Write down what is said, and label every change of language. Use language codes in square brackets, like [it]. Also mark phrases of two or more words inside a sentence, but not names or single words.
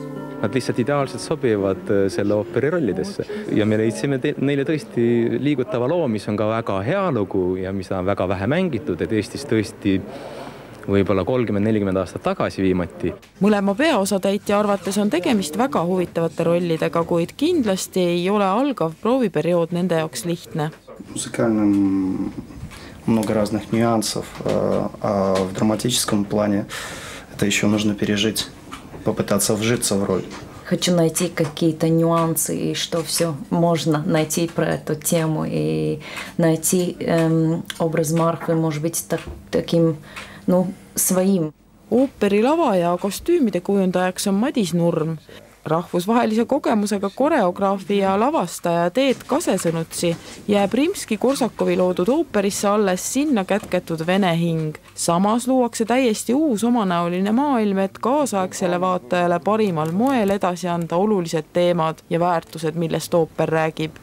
[et] Nad lihtsalt ideaalselt sobivad selle ooperi rollidesse ja me leidsime neile tõesti liigutava loo, mis on ka väga hea lugu ja mis on väga vähe mängitud, et Eestis tõesti võib-olla 30-40 aastat tagasi viimati. Mõlema peaosatäitja arvates on tegemist väga huvitavate rollidega, kuid kindlasti ei ole algav prooviperiood nende jaoks lihtne. [ru] Музыкальном много разных нюансов, а в драматическом плане это еще нужно пережить, попытаться вжиться в роль. Хочу найти какие-то нюансы, и что все можно найти про эту тему, и найти образ Марфы, может быть, таким своим. [et] Ooperi lava ja kostüümide kujundajaks on Madis Nurm. Rahvusvahelise kogemusega koreograafi ja lavastaja Teet Kasesõnutsi jääb Rimski-Korsakovi loodud ooperisse alles sinna kätketud vene hing. Samas luuakse täiesti uus omanäoline maailm, et kaasaegsele vaatajale parimal moel edasi anda olulised teemad ja väärtused, millest ooper räägib.